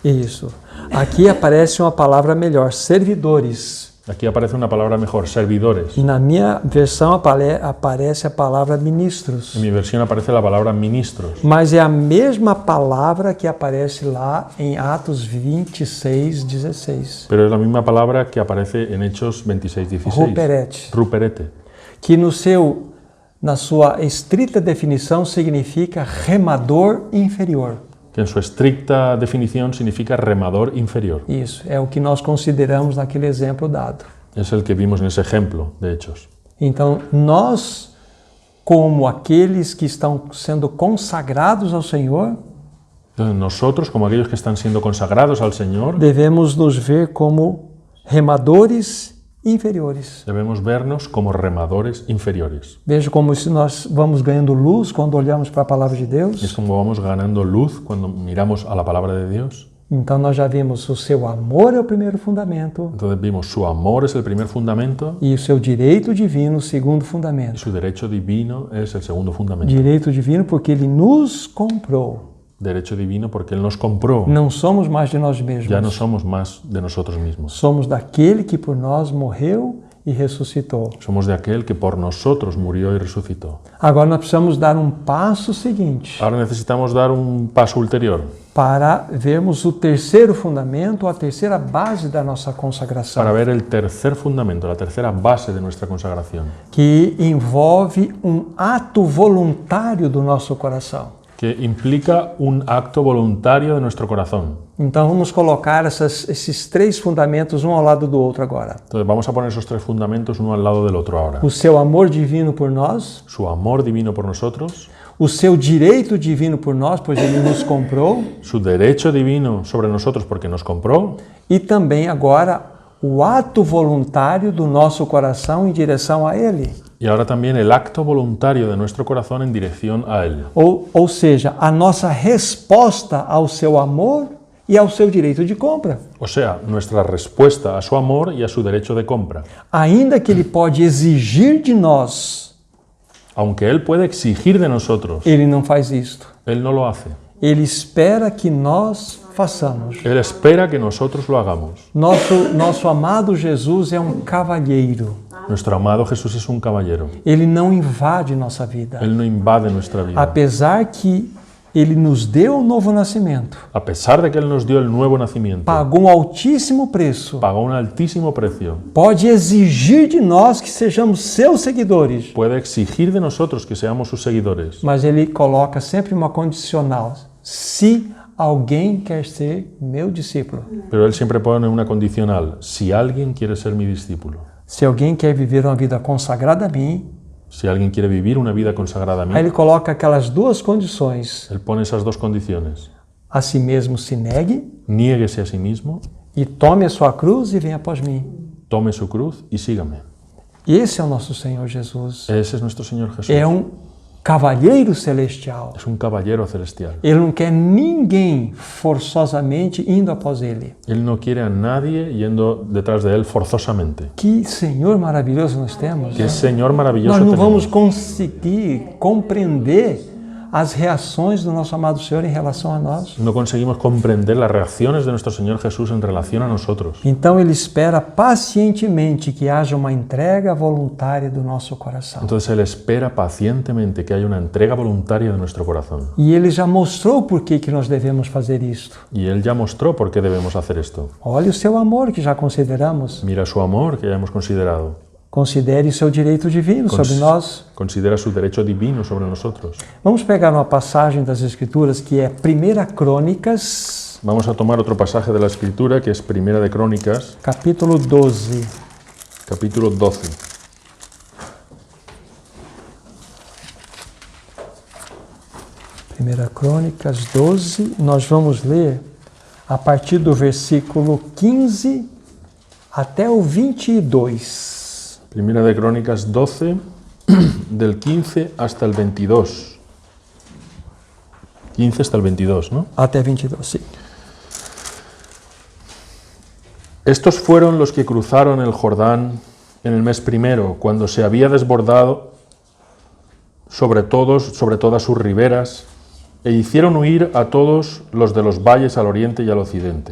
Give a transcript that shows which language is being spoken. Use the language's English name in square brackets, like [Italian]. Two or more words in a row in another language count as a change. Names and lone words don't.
[Portuguese] Isso. Aqui aparece uma palavra melhor, servidores. [Spanish] Aquí aparece una palabra mejor, servidores. [Portuguese] Na minha versão aparece a palavra ministros. [Spanish] En mi versión aparece la palabra ministros, [Portuguese] Mas é a mesma palavra que aparece lá em Atos 26, 16. [Spanish] pero es la misma palabra que aparece en Hechos 26, 16. [Portuguese] Ruperete. [Spanish] Ruperete, [Portuguese] Que na sua estrita definição significa remador inferior. [Spanish] que en su estricta definición significa remador inferior. [Portuguese] Isso, é o que nós consideramos naquele exemplo dado. [Spanish] Es el que vimos en ese ejemplo de Hechos. [Portuguese] Então, nós, como aqueles que estão sendo consagrados ao Senhor, [Spanish] Entonces nosotros, como aquellos que están siendo consagrados al Señor, [Portuguese] devemos nos ver como remadores inferiores. [Spanish] debemos vernos como remadores inferiores. [Portuguese] Veja como se nós vamos ganhando luz quando olhamos para a palavra de [Spanish] Es [Portuguese] Deus. [Spanish] como vamos ganando luz cuando miramos a la palabra de Dios. [Portuguese] Então, nós já vimos o seu amor é o primeiro fundamento [Spanish] Entonces vimos su amor es el primer fundamento [Portuguese] e o seu direito divino o segundo [Spanish] y [Portuguese] fundamento. [Spanish] su derecho divino es el segundo fundamento. [Portuguese] Direito divino porque ele nos comprou. [Spanish] Derecho divino porque Él nos compró. [Portuguese] Não somos mais de nós mesmos. [Spanish] Ya no somos más de nosotros mismos. [Portuguese] Somos daquele que por nós morreu e ressuscitou. [Spanish] Somos de aquel que por nosotros murió y resucitó. [Portuguese] Agora nós precisamos dar um passo seguinte [Spanish] Ahora necesitamos dar un paso ulterior [Portuguese] para vermos o terceiro fundamento, a terceira base da nossa consagração, [Spanish] para ver el tercer fundamento, la tercera base de nuestra consagración, [Portuguese] que envolve ato voluntário do nosso coração. [Spanish] que implica un acto voluntario de nuestro corazón. [Portuguese] Então vamos colocar esses três fundamentos um ao lado do outro agora. [Spanish] Entonces vamos a poner esos tres fundamentos uno al lado del otro ahora. [Portuguese] O seu amor divino por nós, [Spanish] Su amor divino por nosotros, [Portuguese] o seu direito divino por nós, pois ele nos comprou, [Spanish] su derecho divino sobre nosotros porque nos compró, [Portuguese] e também agora o ato voluntário do nosso coração em direção a ele. [Spanish] y ahora también el acto voluntario de nuestro corazón en dirección a Él. [Portuguese] Ou seja, a nossa resposta ao seu amor e ao seu direito de compra. [Spanish] O sea, nuestra respuesta a su amor y a su derecho de compra. [Portuguese] Ainda que ele pode exigir de nós, [Spanish] Aunque Él puede exigir de nosotros, [Portuguese] ele não faz isto. [Spanish] Él no lo hace. [Portuguese] Ele espera que nós façamos. [Spanish] Él espera que nosotros lo hagamos. [Portuguese] Nosso amado Jesus é um cavalheiro. [Spanish] Nuestro amado Jesús es un caballero. [Portuguese] Ele não invade nossa vida. [Spanish] Él no invade nuestra vida. [Portuguese] Apesar que ele nos deu um novo nascimento, [Spanish] A pesar de que Él nos dio el nuevo nacimiento, [Portuguese] pagou um altíssimo preço, [Spanish] pagó un altísimo precio, [Portuguese] pode exigir de nós que sejamos seus seguidores, [Spanish] puede exigir de nosotros que seamos sus seguidores, [Portuguese] mas ele coloca sempre uma condicional: se alguém quer ser meu discípulo, [Spanish] pero Él siempre pone una condicional: si alguien quiere ser mi discípulo, [Portuguese] se alguém quer viver uma vida consagrada a mim, [Spanish] si alguien quiere vivir una vida consagrada a mí, [Portuguese] aí ele coloca aquelas duas condições: [Spanish] Él pone esas dos condiciones: [Portuguese] a si mesmo se negue [Spanish] niéguese a sí mismo, [Portuguese] e tome a sua cruz e venha após mim. [Spanish] tome su cruz y sígame. [Portuguese] Esse é o nosso Senhor Jesus. [Spanish] Ese es nuestro Señor Jesús. [Portuguese] É cavalheiro celestial. [Spanish] Es un caballero celestial. [Portuguese] Ele não quer ninguém forçosamente indo após ele. [Spanish] Él no quiere a nadie yendo detrás de él forzosamente. [Portuguese] Que Senhor maravilhoso nós temos. [Spanish] Qué Señor maravilloso [Portuguese] Nós não [Spanish] tenemos. [Portuguese] vamos conseguir compreender as reações do nosso amado Senhor em relação a nós. [Spanish] No conseguimos comprender las reacciones de nuestro Señor Jesús en relación a nosotros. [Portuguese] Então ele espera pacientemente que haja uma entrega voluntária do nosso coração. [Spanish] Entonces Él espera pacientemente que haya una entrega voluntaria de nuestro corazón. [Portuguese] E ele já mostrou por que nós devemos fazer isto. [Spanish] Y Él ya mostró por qué debemos hacer esto. [Portuguese] Olha o seu amor que já consideramos. [Spanish] Mira su amor que ya hemos considerado. [Portuguese] Considere o seu direito divino sobre nós. [Spanish] Considera su derecho divino sobre nosotros. [Portuguese] Vamos pegar uma passagem das Escrituras que é 1 Crônicas, [Spanish] Vamos a tomar otro pasaje de la Escritura que es Primera de Crónicas, [Portuguese] capítulo 12. [Spanish] capítulo 12. [Portuguese] Primeira Crônicas 12, nós vamos ler a partir do versículo 15 até o 22. [Spanish] Primera de Crónicas 12, del 15 hasta el 22. 15 hasta el 22, ¿no? [Portuguese] Até 22, sim. [Spanish] Estos fueron los que cruzaron el Jordán en el mes primero, cuando se había desbordado sobre todas sus riberas, e hicieron huir a todos los de los valles al oriente y al occidente.